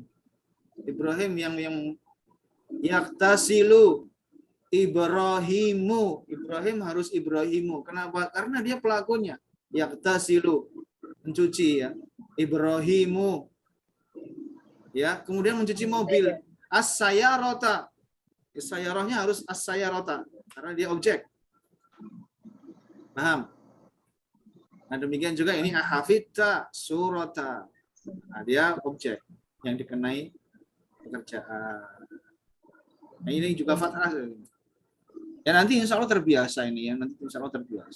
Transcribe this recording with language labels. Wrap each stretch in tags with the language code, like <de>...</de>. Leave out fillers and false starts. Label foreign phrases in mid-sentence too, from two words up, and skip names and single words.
<id>Ibrahim yang yaktasilu. Ibrahimu. Ibrahim harus Ibrahimu. Kenapa? Karena dia pelakunya. Yaktasilu. Mencuci ya. Ibrahimu. Ya, kemudian mencuci mobil. As-sayarota. As-sayarahnya harus as-sayarota. Karena dia objek. Paham? Nah, demikian juga ini</id> <ar>أحفظت سورة.</ar> <id>Nah, dia objek yang dikenai pekerjaan. Nah, ini juga fathah. Ya nanti</id> <ar>إن شاء الله</ar> <id>terbiasa ini ya. Nanti</id> <ar>إن شاء الله</ar> <id>terbiasa.</id>